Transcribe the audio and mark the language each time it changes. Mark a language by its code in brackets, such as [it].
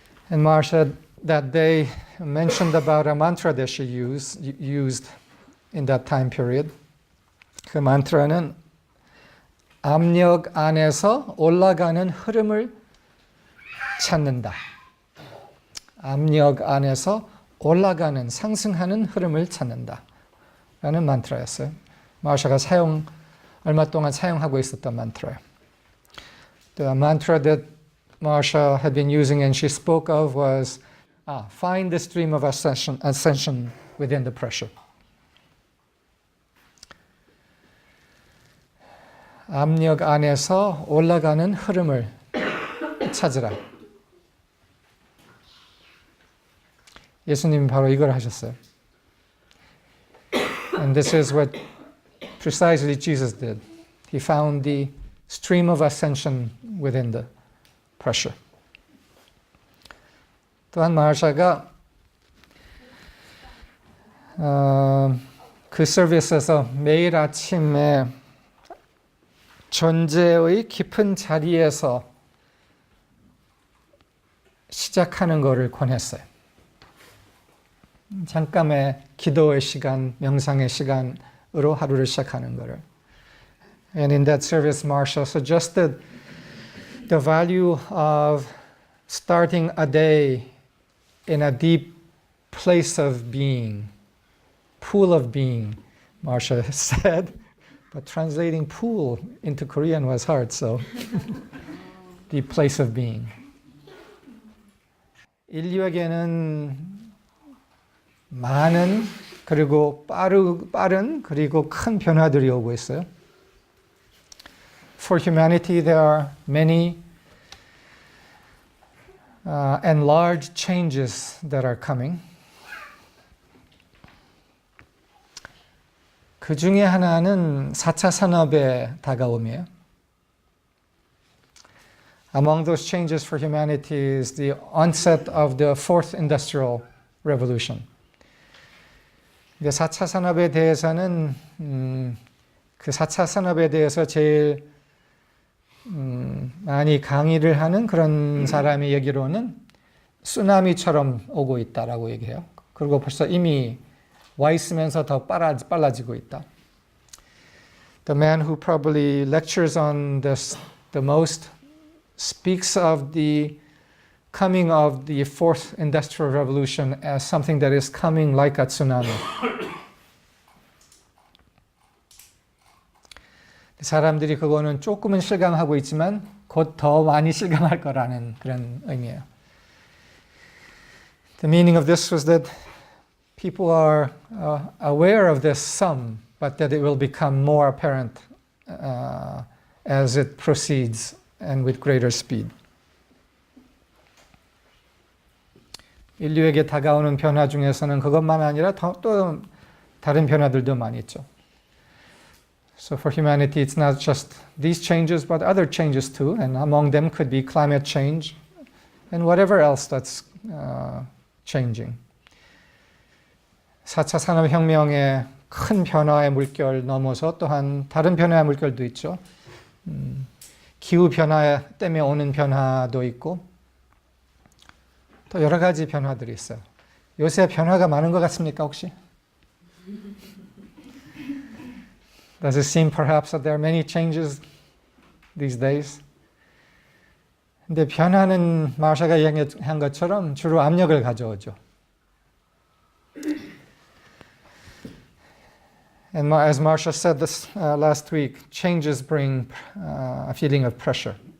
[en] And Marsha that day mentioned about a mantra that she used in that time period. [ko] 그 만트라는 압력 안에서 올라가는 흐름을 찾는다. 압력 안에서 올라가는, 상승하는 흐름을 찾는다. 라는 만트라였어요. 마샤가 얼마 동안 사용하고 있었던 만트라예요. [en] The mantra that Marsha had been using and she spoke of was, find the stream of ascension within the pressure. [ko] 압력 안에서 올라가는 흐름을 찾으라. 예수님이 바로 이걸 하셨어요. [en] And this is what precisely Jesus did. He found the stream of ascension within the pressure. [ko] 또한 마샤가 그 서비스에서 매일 아침에 존재의 깊은 자리에서 시작하는 것을 권했어요. 잠깐의 기도의 시간, 명상의 시간으로 하루를 시작하는 것을. [en] And in that service, Marsha suggested the value of starting a day in a deep place of being, pool of being, Marsha said. But translating pool into Korean was hard, so deep place of being. [ko] 인류에게는 많은 그리고 빠른 그리고 큰 변화들이 오고 있어요. [en] For humanity, there are many and large changes that are coming. [ko] 그 중에 하나는 4차 산업의 다가옴이에요. [en] Among those changes for humanity is the onset of the fourth industrial revolution. [ko] 4차 산업에 대해서는 그 4차 산업에 대해서 제일 많이 강의를 하는 그런 사람이 얘기로는 쓰나미처럼 오고 있다라고 얘기해요. 그리고 벌써 이미 와 있으면서 더 빨라지고 있다. [en] The man who probably lectures on this the most speaks of the coming of the fourth industrial revolution as something that is coming like a tsunami. [ko] 사람들이 그거는 조금은 실감하고 있지만 곧 더 많이 실감할 거라는 그런 의미예요. [en] The meaning of this was that people are aware of this some, but that it will become more apparent as it proceeds and with greater speed. [ko] 인류에게 다가오는 변화 중에서는 그것만 아니라 또 다른 변화들도 많이 있죠. [en] So for humanity, it's not just these changes, but other changes too. And among them could be climate change and whatever else that's changing. [ko] 4차 산업혁명의 큰 변화의 물결 넘어서 또한 다른 변화의 물결도 있죠. 기후변화 때문에 오는 변화도 있고 또 여러 가지 변화들이 있어요. 요새 변화가 많은 것 같습니까, 혹시? [en] Does it seem perhaps that there are many changes these days? [ko] 근데 변화는 마샤가 얘기한 것처럼 주로 압력을 가져오죠. [en] And as Marsha said this last week, changes bring a feeling of pressure.